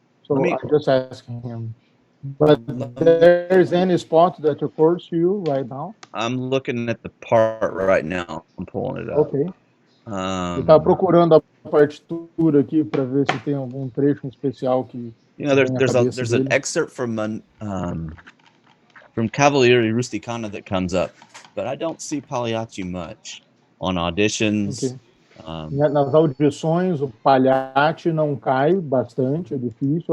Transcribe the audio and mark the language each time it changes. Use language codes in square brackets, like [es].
[en] So I'm just asking him. But there's any spot that occurs to you right now? I'm looking at the part right now. I'm pulling it up. Okay. [pt] Ele está procurando a partitura aqui para ver se tem algum trecho especial que... [en] You know, there's an excerpt from Cavaliere Rusticana that comes up, but I don't see Pagliatti much on auditions. Okay. [pt] Nas audições, o Pagliatti não cai bastante, é difícil.